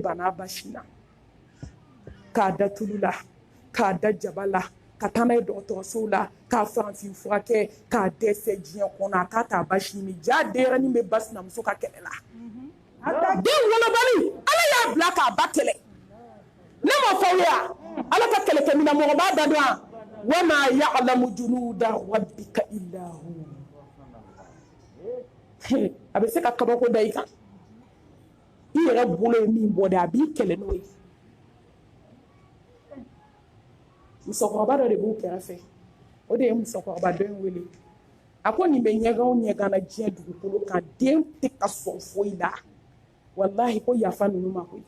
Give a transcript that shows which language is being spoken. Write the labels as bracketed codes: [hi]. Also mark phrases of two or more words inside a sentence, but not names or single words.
[bm] banna basi la k'a da tulu la k'a da jaba la ka taa n'a ye dɔgɔtɔrɔsow la k'a farafin fura kɛ k'a dɛsɛ diɲɛ kɔnɔ a k'a t'a basi ɲini ja denyɛrɛnin bɛ ba sinamuso ka kɛlɛ la den wolobali ala y'a bila k'a ba kɛlɛ ne ma fɔ aw ye ala ka kɛlɛkɛminɛn mɔgɔ b'a da dɔn [ar] و ما يعلم جنود ربك إلا هو [bm] a bɛ se ka kabako da i kan i yɛrɛ bolo ye min bɔ de a b'i kɛlɛ n'o ye musokɔrɔba dɔ de b'u kɛrɛfɛ o de ye musokɔrɔba dɔ in wele a ko nin bɛ ɲɛgan o ɲɛgan na diɲɛ dugukolo kan den tɛ ka sɔn foyi la walahi ko yafa ninnu ma koyi